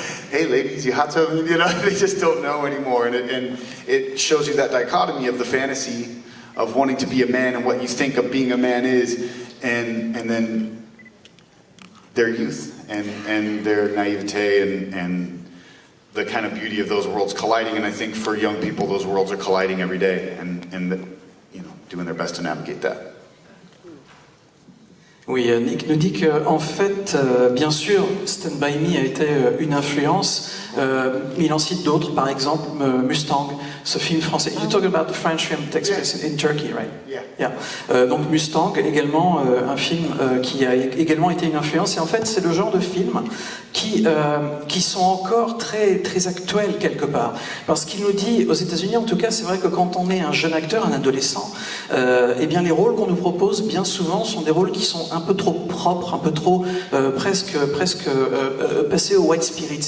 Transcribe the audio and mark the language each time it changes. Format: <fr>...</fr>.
<en>Hey ladies, you hot tub? You know, they just don't know anymore, and it shows you that dichotomy of the fantasy of wanting to be a man and what you think of being a man is, and then their youth and their naivete and the kind of beauty of those worlds colliding. And I think for young people, those worlds are colliding every day, and you know, doing their best to navigate that.</en> <fr>Oui, Nick nous dit qu'en fait, bien sûr, Stand By Me a été une influence. Il en cite d'autres, par exemple Mustang, ce film français.</fr> <en>You talk about the French film that takes place in Turkey, right? Yeah.</en> <fr>Donc Mustang, également un film qui a également été une influence. Et en fait, c'est le genre de film qui sont encore très, très actuels quelque part. Parce qu'il nous dit, aux États-Unis en tout cas, c'est vrai que quand on est un jeune acteur, un adolescent, eh bien les rôles qu'on nous propose bien souvent sont des rôles qui sont un peu trop propres, un peu trop presque passés au white spirit.</fr>